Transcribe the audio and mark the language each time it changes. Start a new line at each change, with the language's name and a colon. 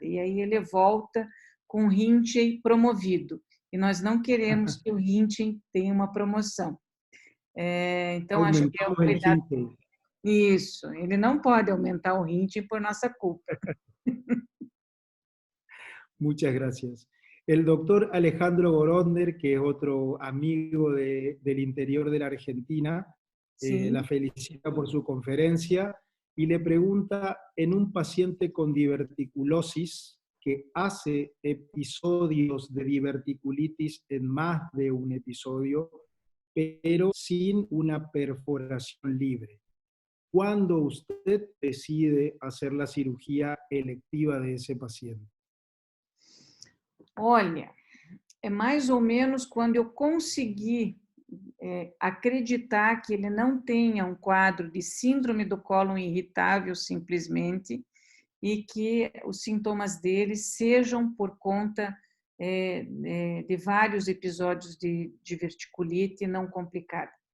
Portuguese: E aí ele volta com o Hinchey promovido. E nós não queremos que o Hinchey tenha uma promoção. Então, acho que é o cuidado. Isso, ele não pode aumentar o Hinchey por nossa culpa.
Spanish: Muchas gracias. El doctor Alejandro Goronder, que es otro amigo del interior de la Argentina, sí, la felicita por su conferencia y le pregunta, en un paciente con diverticulosis que hace episodios de diverticulitis en más de un episodio, pero sin una perforación libre. ¿Cuándo usted decide hacer la cirugía electiva de ese paciente?
Portuguese: Olha, é mais ou menos quando eu consegui acreditar que ele não tenha um quadro de síndrome do cólon irritável simplesmente e que os sintomas dele sejam por conta de vários episódios de diverticulite não complicada.